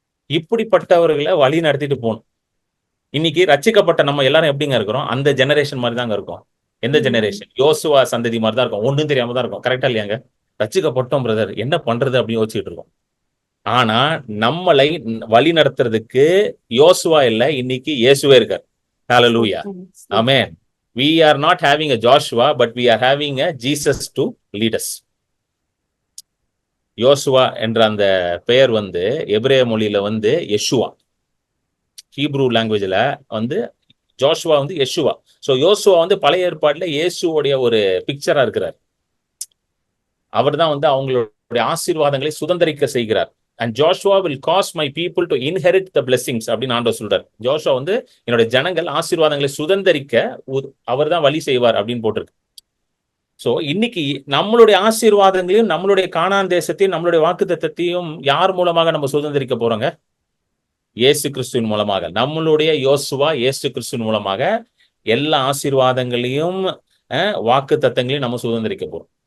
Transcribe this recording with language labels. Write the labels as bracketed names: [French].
[Tamil] இப்படிப்பட்டவர்களை வழி நடத்திட்டு போகணும். இன்னைக்கு ரட்சிக்கப்பட்ட நம்ம எல்லாரும் எப்படிங்க இருக்கிறோம், அந்த ஜெனரேஷன் மாதிரி தாங்க இருக்கும். எந்த ஜெனரேஷன், யோசுவா சந்ததி மாதிரி தான் இருக்கும். ஒன்றும் தெரியாம தான் இருக்கும். கரெக்டா இல்லையாங்க? ரட்சிக்கப்பட்டோம் பிரதர், என்ன பண்றது அப்படின்னு யோசிச்சுட்டு இருக்கோம். ஆனா நம்மளை வழி நடத்துறதுக்கு யோசுவா இல்ல, இன்னைக்கு இயேசுவே இருக்கார். ஹல்லேலூயா, ஆமென். [English] We are not having a Joshua, but we are having a Jesus to lead us. [Tamil] யோசுவா என்ற அந்த பெயர் எபிரேய மொழியில யெஷுவா, ஹீப்ரூ லாங்குவேஜ்ல ஜோஷுவா யெஷுவா. சோ யோசுவா பழைய ஏற்பாடுல இயேசுவோடைய ஒரு பிக்சரா இருக்கிறார். அவர் தான் அவங்களுடைய ஆசீர்வாதங்களை சுதந்திரிக்க செய்கிறார். [English] And Joshua will cause my people to inherit the blessings [Tamil] அப்படின்னு ஆண்டவர் சொல்றார். ஜோஷுவா என்னுடைய ஜனங்கள் ஆசீர்வாதங்களை சுதந்திரிக்க அவர் தான் வழி செய்வார் அப்படின்னு போட்டிருக்கு. சோ இன்னைக்கு நம்மளுடைய ஆசீர்வாதங்களையும் நம்மளுடைய கானான் தேசத்தையும் நம்மளுடைய வாக்குத்தத்தத்தையும் யார் மூலமாக நம்ம சுதந்திரிக்க போறோங்க? இயேசு கிறிஸ்துவின் மூலமாக. நம்மளுடைய யோசுவா இயேசு கிறிஸ்துவின் மூலமாக எல்லா ஆசீர்வாதங்களையும் வாக்குத்தத்தங்களையும் நம்ம சுதந்திரிக்க போறோம்.